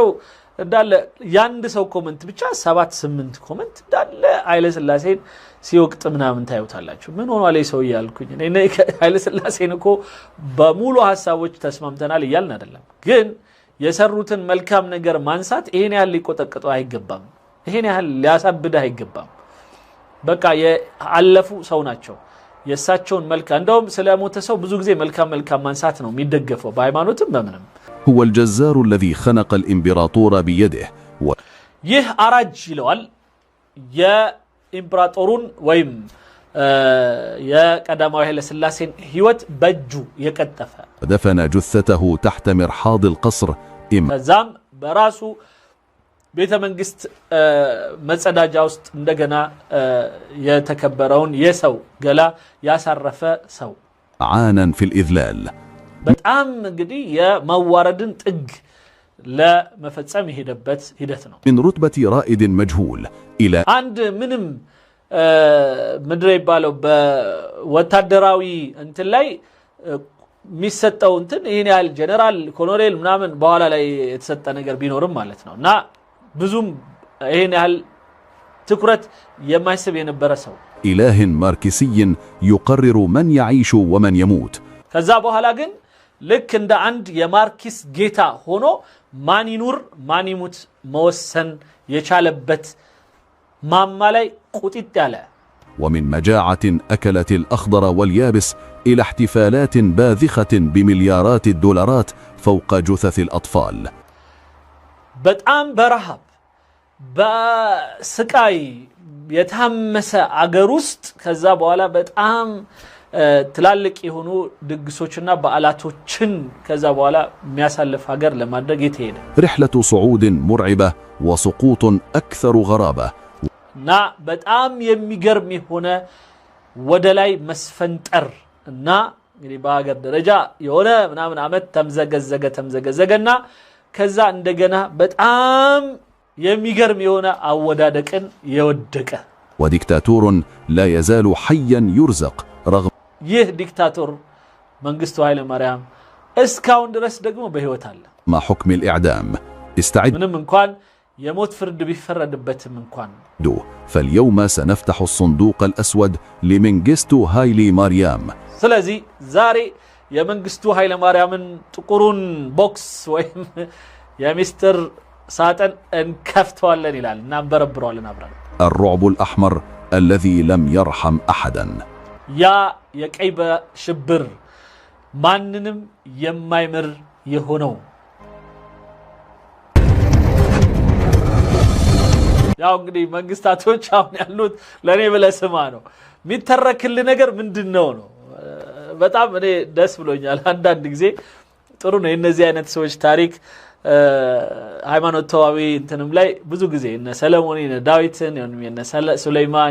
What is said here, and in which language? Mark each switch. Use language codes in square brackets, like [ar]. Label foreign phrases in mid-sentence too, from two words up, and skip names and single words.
[am] እንዳለ ያንድ ሰው ኮሜንት ብቻ 7-8 ኮሜንት እንዳለ ኃይለ ሥላሴን ሲወቅጥ ምናምን ታዩታላችሁ። ምን ሆኗል ሰው ያልኩኝ እኔ ኃይለ ሥላሴን እኮ በሙሉ ሐሳቦች ተስማምተናል ይያልን አይደለም፣ ግን የሰሩትን መልካም ነገር ማንሳት ይሄን ያህል ሊቆጠቅጠው አይገባም። ይሄን ያህል ሊያሳብደህ አይገባም። በቃ ያለፉ ሰው ናቸው። የሳቸውን መልካም እንደውም ስለሞተ ሰው ብዙ ጊዜ መልካም ማንሳት ነው የሚደገፈው በሃይማኖትም በምንም። [ar] هو الجزار الذي خنق الامبراطور بيده [am] ይህ አራጅ ይለዋል የኢምፕራጦሩን ወይም የቀዳማዊ ኃይለ ሥላሴን ህይወት በእጁ የቀጠፈ [ar] دفن جثته تحت مرحاض القصر [am] ከዛም በራሱ ቤተ መንግስት መጸዳጃ ውስጥ እንደገና የተከበረውን የሰው ገላ ያሳረፈ ሰው [ar] عانا في الإذلال [am] በጣም እንግዲህ የማዋረድን ጥግ ለመፈጸም የሄደበት ሂደት ነው። [ar] من رتبة رائد مجهول إلى [am] አንድ ምንም ምድር ይባለው በወታደራዊ እንትን ላይ የሚሰጠው እንትን ይሄን ያህል ጀነራል ኮሎኔል ምናምን በኋላ ላይ የተሰጠ ነገር ቢኖርም ማለት ነውና ብዙም ይሄን ያህል ትኩረት የማይስብ የነበረ ሰው [ar] إله ماركسي يقرر من يعيش ومن يموت [am] ከዛ በኋላ ግን ልክ እንደ አንድ የማርክስ ጌታ ሆኖ ማን ይኑር ማን ይሙት መወሰን የቻለበት ማማ ላይ ቁጥጥ ያለ [ar] ومن مجاعة أكلت الأخضر واليابس إلى احتفالات باذخة بمليارات الدولارات فوق جثث الأطفال [am] በጣም በረሃብ በስቃይ የተሐመሰ አገር ውስጥ ከዛ በኋላ በጣም ትላልቅ የሆኑ ድግሶችና በዓላቶችን ከዛ በኋላ የሚያሳልፍ ሀገር ለማድረግ የተሄደ [ar] رحلة صعود مرعبة وسقوط أكثر غرابة [am] እና በጣም የሚገርም የሆነ ወደ ላይ መስፈንጠር እና እንግዲህ በሀገር ደረጃ የሆነ ምናምን አመት ተምዘገዘገና ከዛ እንደገና በጣም የሚገርም የሆነ አወዳደቅን የወደቀ [ar] وديكتاتور لا يزال حيا يرزق رغم [am] ይህ ዲክታቶር መንግስቱ ኃይለ ማርያም እስካሁን ድረስ ደግሞ በህይወት አለ [ar] ما حكم الإعدام. استعد [am] ምንም እንኳን የሞት ፍርድ ቢፈረድበትም እንኳን [ar] فاليوم سنفتح الصندوق الأسود لمنغيستو هايلي ماريام. [am] ስለዚህ ዛሬ የመንግስቱ ኃይለ ማርያምን ጥቁሩን ቦክስ ወይም የሚስጥር ሳጥን እንከፍተዋለን ይላል እና እንበረብረዋለን አብረን [ar] الرعب الأحمر الذي لم يرحم أحدا. [am] ያ የቀይ ሽብር ማንንም የማይምር የሆነው ያው እንግዲህ መንግስታቶች አሁን ያሉት ለኔ ብለስማ ነው የሚተረክል ነገር ምንድነው ነው በጣም እኔ ደስ ብሎኛል አንዳንድ ጊዜ ጥሩ ነው እነዚህ አይነት ሰዎች ታሪክ ሃይማኖታዊ እንትንም ላይ ብዙ ጊዜ እነ ሰለሞን እነ ዳዊትን እነ ሱለይማን